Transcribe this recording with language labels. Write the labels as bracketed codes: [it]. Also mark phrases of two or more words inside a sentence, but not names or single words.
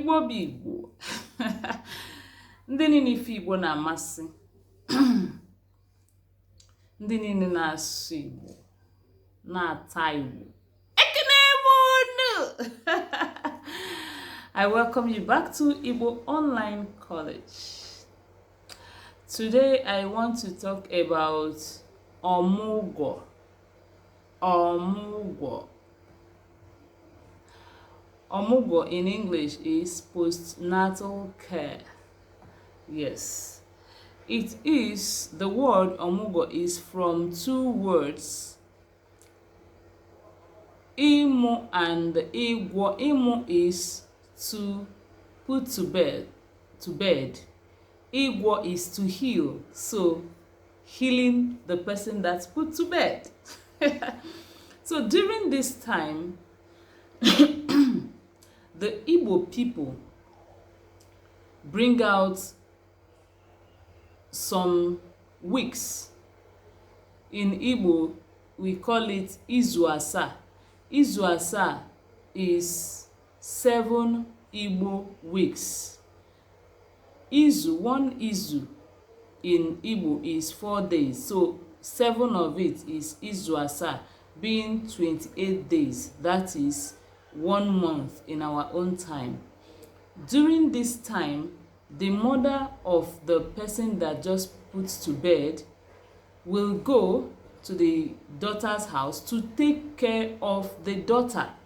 [ig] Igbo. Ndị niile ife Igbo na-amasị. Ndị niile na-asụ Igbo, na-ata Igbo. [en] I welcome you back to Igbo Online College. Today I want to talk about ỌMỤGWỌ. ỌMỤGWỌ. ỌMỤGWỌ in English is postnatal care. Yes, it is, the word ỌMỤGWỌ is from two words, ịmụ and ịgwọ. Ịmụ is to put to bed. Ịgwọ is to heal, so healing the person that's put to bed. So during this time, the Igbo people bring out some weeks. In Igbo, we call it [ig] Izu Asa. Izu Asa [en] is 7 Igbo weeks. Izu, one Izu in Igbo is 4 days, so 7 of it is [ig] Izu Asa, [en] being 28 days. That is 1 month in our own time. During this time, the mother of the person that just puts to bed will go to the daughter's house to take care of the daughter,